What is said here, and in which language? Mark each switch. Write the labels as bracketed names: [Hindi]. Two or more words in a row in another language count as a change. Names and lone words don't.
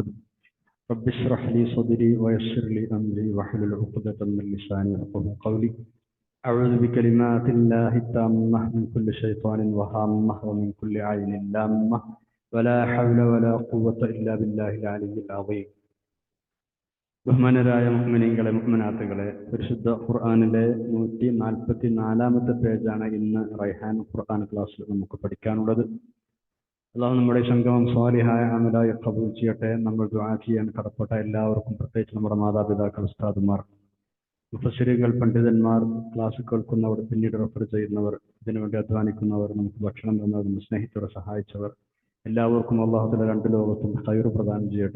[Arabic] رب اشرح لي صدري ويسر لي أمري واحلل عقدة من لساني يفقهوا قولي. أعوذ بكلمات الله التامة من كل شيطان وهامة ومن كل عين لامة ولا حول ولا قوة إلا بالله العلي العظيم. [Malayalam] ബഹുമാനരായ മുഅ്മിനീങ്ങളെ മുഅ്മിനാത്തുകളെ, പരിശുദ്ധ ഖുർആനിലെ 144-ാമത്തെ പേജാണ് ഇന്ന് റൈഹാൻ ഖുർആൻ ക്ലാസ്സിൽ നമുക്ക് പഠിക്കാനുള്ളത്. അല്ലാഹു നമ്മുടെ സംഗമം സ്വാലിഹായ അമലായി ഖബൂൽ ചെയ്യട്ടെ. നമ്മൾ ദുആ ചെയ്യാൻ കടപ്പെട്ട എല്ലാവർക്കും, പ്രത്യേകിച്ച് നമ്മുടെ മാതാപിതാക്കൾ, ഉസ്താദുമാർ, മുഫസ്സിറുകൾ, പണ്ഡിതന്മാർ, ക്ലാസ് കേൾക്കുന്നവർ, പിന്നീട് റെഫർ ചെയ്യുന്നവർ, ഇതിനുവേണ്ടി അധ്വാനിക്കുന്നവർ, നമുക്ക് ഭക്ഷണം തന്നവർ, സ്നേഹിച്ചവരെ സഹായിച്ചവർ, എല്ലാവർക്കും [Arabic] الله تعالى [Malayalam] രണ്ട് ലോകത്തും ഖൈർ പ്രദാനം ചെയ്യട്ടെ.